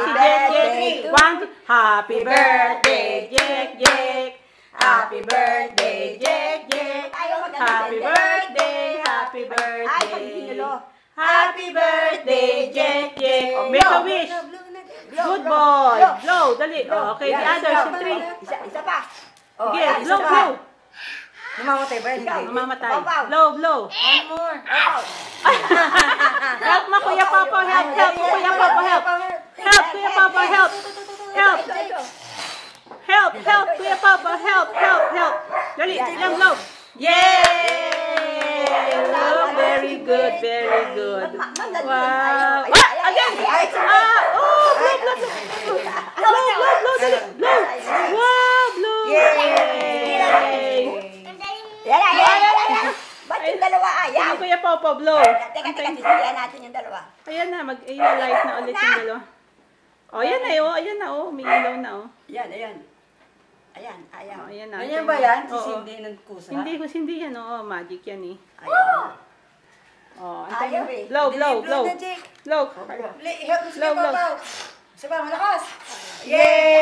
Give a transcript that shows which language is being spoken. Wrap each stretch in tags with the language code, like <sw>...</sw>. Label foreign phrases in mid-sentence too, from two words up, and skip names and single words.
<en>Si Jek, Jek. One, two. Happy birthday, Jek, Jek. Happy birthday, Jek, Jek. Happy birthday, happy birthday. Happy birthday, Jek, Jek. Make a wish. Good boy. Blow, dali. Okay, the others,</en> <tl>yung three. Isa pa. Sige,</tl> <en>blow, blow.</en> <tl>Namamatay ba? Hindi. Namamatay.</tl> <en>Blow, blow. One more. Help mo, Kuya Papa. Help, help. Kuya Papa, help. Help, Kuya Papa, help. Help. Help, help, Kuya Papa. Help, help, help.</en> <tl>Dali, lang,</tl> <en>blow. Yay! Oh, very good, very good. Wow. Again. Oh, blow, blow, blow. Blow, blow, blow, dali. Blow. Wow, blow. Yay!</en> <tl>Ba't yung dalawa ayaw? Sige, Kuya Papa, blow. Teka, sisiyan natin yung dalawa. Ayan na, mag-light na ulit yung dalawa. Oh, ayan na, oh. Ayan na, oh. May ilaw na, oh. Ayan, ayan. Ayan, ayaw. Oh, ayan na. Ganyan ba yan? Oo. Sisindi ng kusa? Hindi yan, oh. Magic yan, eh. Ayaw. Oh, Ayaw, eh.</tl> <en>Blow, blow, blow.</en> <tl>na, Jake.</tl> <en>Blow.</en> <tl>Help mo si</tl> <en>Blow, blow.</en> <tl>Papa. Isa pa, malakas. Yay!</tl>